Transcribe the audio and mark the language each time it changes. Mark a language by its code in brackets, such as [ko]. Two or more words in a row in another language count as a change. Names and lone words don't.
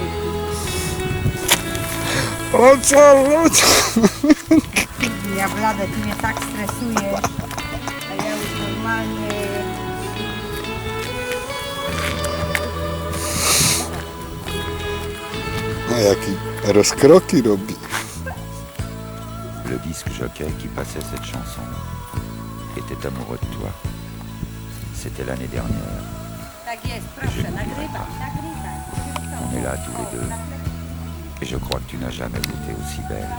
[pl] O co? Ja bladę, ty mnie tak stresujesz. A ja już normalnie... A jaki rozkroki robi. [fr] Le disque jockey qui passait cette chanson était amoureux de toi. C'était l'année dernière. [pl] Tak jest, proszę, nagrywaj. [fr] On est là tous les deux. Et je crois que tu n'as jamais été aussi belle.